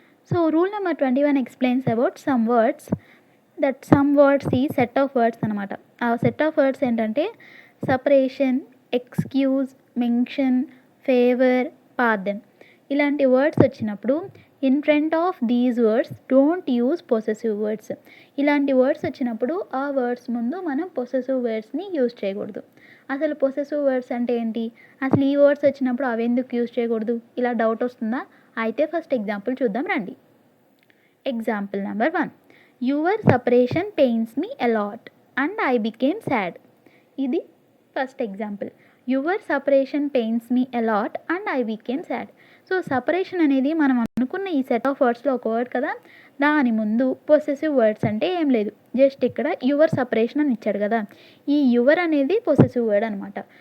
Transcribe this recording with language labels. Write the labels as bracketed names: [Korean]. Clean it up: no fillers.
[English] So rule number 21 explains about some words. [Telugu] That some words ఈ set of words అనమాట. ఆ set of words ఏంటంటే separation, excuse, mention, favour, pardon. ఇలాంటి words వచ్చినప్పుడు [English] In front of these words don't use possessive words. [Telugu] ఇలాంటి words వచ్చినప్పుడు ఆ words ముందు మనం పొసెసివ్ వర్డ్స్ని యూజ్ చేయకూడదు. అసలు పొసెసివ్ వర్డ్స్ అంటే ఏంటి, అసలు ఈ వర్డ్స్ వచ్చినప్పుడు అవి ఎందుకు యూజ్ చేయకూడదు, ఇలా డౌట్ వస్తుందా? అయితే ఫస్ట్ ఎగ్జాంపుల్ చూద్దాం రండి. Example number 1. [English] Your separation pains me a lot and I became sad. [Telugu] ఇది first example. [English] Your separation pains me a lot and I became sad. [Telugu] So separation అనేది మనం అనుకున్న ఈ సెట్ ఆఫ్ వర్డ్స్లో ఒక వర్డ్ కదా, దాని ముందు పొసెసివ్ వర్డ్స్ అంటే ఏం లేదు. జస్ట్ ఇక్కడ యువర్ సపరేషన్ అని ఇచ్చాడు కదా, ఈ యువర్ అనేది పొసెసివ్ వర్డ్ అనమాట.